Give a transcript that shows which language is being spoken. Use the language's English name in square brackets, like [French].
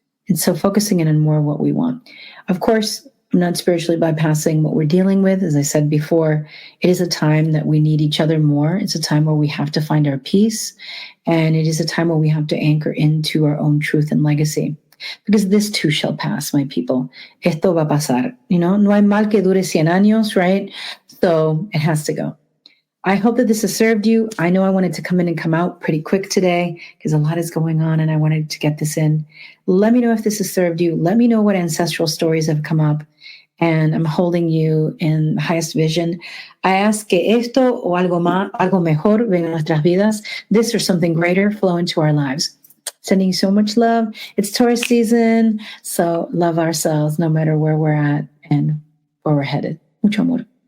[English] And so focusing in on more of what we want. Of course, I'm not spiritually bypassing what we're dealing with. As I said before, it is a time that we need each other more. It's a time where we have to find our peace. And it is a time where we have to anchor into our own truth and legacy. Because this too shall pass, my people. [Spanish] Esto va a pasar. No hay mal que dure 100 años, [English] right? So it has to go. I hope that this has served you. I know I wanted to come in and come out pretty quick today because a lot is going on and I wanted to get this in. Let me know if this has served you. Let me know what ancestral stories have come up. And I'm holding you in the highest vision. I ask [Spanish] que esto o algo más, algo mejor venga a nuestras vidas. [English] This or something greater flow into our lives. Sending you so much love. It's Taurus season, so love ourselves no matter where we're at and where we're headed. [Spanish] Mucho amor.